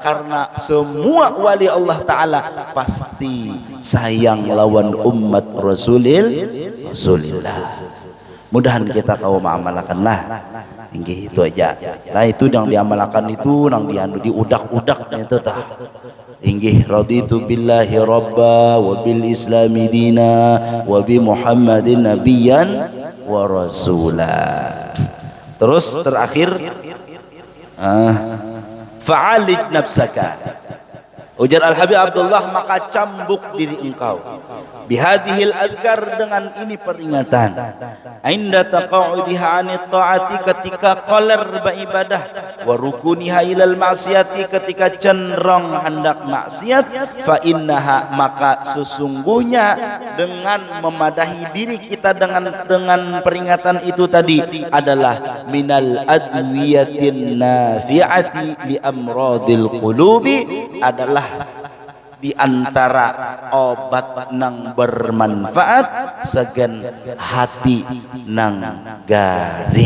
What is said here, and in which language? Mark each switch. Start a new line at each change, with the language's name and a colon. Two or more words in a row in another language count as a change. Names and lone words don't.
Banjar: Karena semua wali Allah Ta'ala pasti sayang lawan umat Rasulillah. Mudahan kita kau mengamalkan lah. Inggih itu aja. Nah itu yang diamalkan itu nang diudak-udak itu tah.
Arabic: Inggih رضيت بالله ربا وبالإسلام دينا وبمحمد نبيا ورسولا.
Banjar: Terus terakhir
Arabic: فعالج نفسك.
Banjar: Ujar Al-Habib Abdullah, maka cambuk diri engkau
Arabic: بهذه الأذكار,
Banjar: dengan ini peringatan,
Arabic: عند تقاعدها عن الطاعات,
Banjar: ketika qoler beribadah,
Arabic: وركونها إلى المعاصي,
Banjar: ketika cenderung hendak maksiat,
Arabic: فإنها,
Banjar: maka sesungguhnya dengan memadahi diri kita dengan peringatan itu tadi adalah
Arabic: من الأدوية النافعة لأمراض القلوب,
Banjar: adalah di antara obat nang bermanfaat segen hati nang garing.